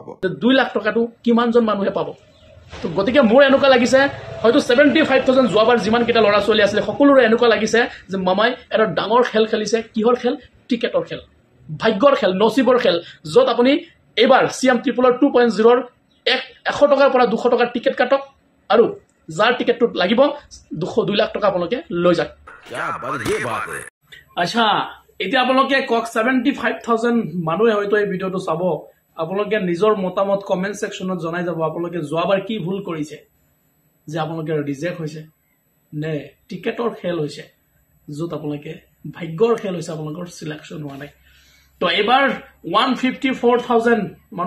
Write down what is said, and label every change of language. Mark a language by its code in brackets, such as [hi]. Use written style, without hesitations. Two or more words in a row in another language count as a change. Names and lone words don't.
[as] 2 লাখ টকাটো কিমানজন মানুহে পাব তো গতিকে মোৰ এনেকুৱা লাগিছে হয়তো 75,000 যোৱাবাৰ যিমান কেটা লৰা চলি আছিল সকলোৰে এনেকুৱা লাগিছে যে মামাই এটা ডাঙৰ খেল খেলিছে কিহৰ খেল টিকেটৰ খেল ভাগ্যৰ খেল নসিবৰ খেল যত আপুনি এবাৰ CM ট্ৰিপলৰ 2.0 100 টকাৰ পৰা 200 টকাৰ টিকেট কাটক আৰু যাৰ টিকেটটো লাগিব 2 লাখ টকা আপোনালোকে লৈ যাওক [hi] क्या बात ये बात है [as] আচ্ছা এতিয়া আপোনালোকে কক 75,000 মানুহে হয়তো এই ভিডিওটো চাব আপোনালোকে নিজৰ মতামত [en] comment section [as] জনাই যাব আপোনালোকে যোৱাবাৰ কি ভুল কৰিছে যে আপোনালোকে ৰিজেক্ট হৈছে নে টিকেটৰ খেল হৈছে যত আপোনালোকে ভাগ্যৰ খেল হৈছে আপোনালোকৰ সিলেকশন হোৱা নাই তো এবাৰ 154,000 মানুহ